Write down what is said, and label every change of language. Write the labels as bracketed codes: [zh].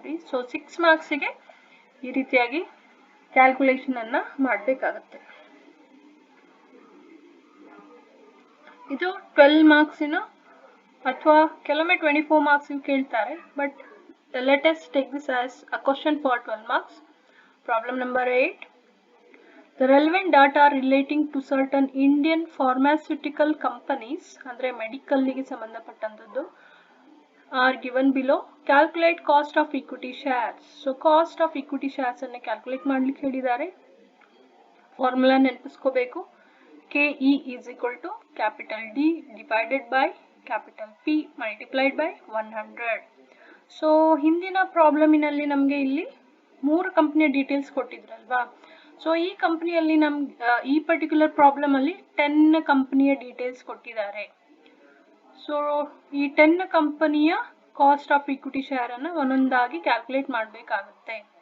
[kn] So 6 ಮಾರ್ಕ್ಸಿಗೆ ಈ ರೀತಿಯಾಗಿ calculation ಅನ್ನ ಮಾಡಬೇಕಾಗುತ್ತೆ. ಇದು 12 ಮಾರ್ಕ್ಸಿನ ಅಥವಾ ಕೆಲವೊಮ್ಮೆ 24 ಮಾರ್ಕ್ಸ್ ಕೇಳ್ತಾರೆ. [en] But let us take this as a question for 12 marks. Problem number 8. The relevant data relating to certain Indian pharmaceutical companies andre medical [kn] ಗೆ ಸಂಬಂಧಪಟ್ಟಂತದ್ದು [en] are given below. Calculate cost of equity shares. So cost of equity shares [kn] ಅನ್ನು calculate ಮಾಡ್ಲಿಕ್ಕೆ ಹೇಳಿದ್ದಾರೆ. Formula ನೆನಪಿಸ್ಕೋಬೇಕು. [en] KE is equal to capital D divided by capital P multiplied by 100. [kn] So ಹಿಂದಿನ ಪ್ರಾಬ್ಲಮಿನಲ್ಲಿ ನಮಗೆ ಇಲ್ಲಿ 3 ಕಂಪ್ನಿಯ details ಕೊಟ್ಟಿದ್ರಲ್ವಾ. So ಈ ಕಂಪ್ನಿಯಲ್ಲಿ ಈ ಪರ್ಟಿಕ್ಯುಲರ್ ಪ್ರಾಬ್ಲಮ್ ಅಲ್ಲಿ 10 ಕಂಪ್ನಿಯ ಡೀಟೇಲ್ಸ್ ಕೊಟ್ಟಿದ್ದಾರೆ. ಸೊ ಈ 10 ಕಂಪನಿಯ ಕಾಸ್ಟ್ ಆಫ್ ಇಕ್ವಿಟಿ ಶೇರ್ ಅನ್ನು ಒಂದೊಂದಾಗಿ ಕ್ಯಾಲ್ಕುಲೇಟ್ ಮಾಡಬೇಕಾಗುತ್ತೆ.